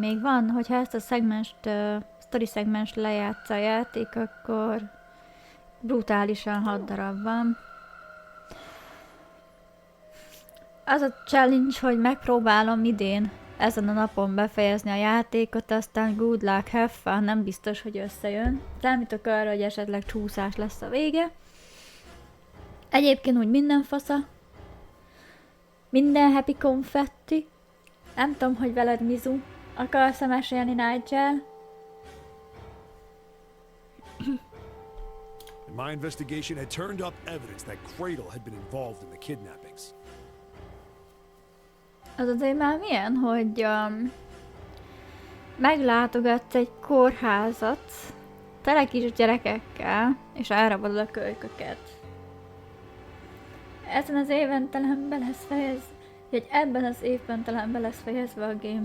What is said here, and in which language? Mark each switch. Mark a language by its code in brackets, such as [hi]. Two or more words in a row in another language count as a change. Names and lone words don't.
[hu] Még van, hogyha ezt a szegmenst, story szegmenst lejátsza a játék, akkor brutálisan 6 darab van. Az a challenge, hogy megpróbálom idén ezen a napon befejezni a játékot, aztán [en] good luck, have fun, [hu] nem biztos, hogy összejön. Számítok arra, hogy esetleg csúszás lesz a vége. Egyébként úgy minden fasza. Minden happy konfetti. Nem tudom, hogy veled, Mizu. Akarsz-e mesélni, Nigel? [en] In my investigation had turned up evidence that Cradle had been involved in the kidnappings. [hu] Az azért már milyen, hogy meglátogatsz egy kórházat tele kis gyerekekkel, és elrabolod a kölyköket. Ezen az éven talán be lesz Hogy ebben az évben talán be lesz fejezve a game.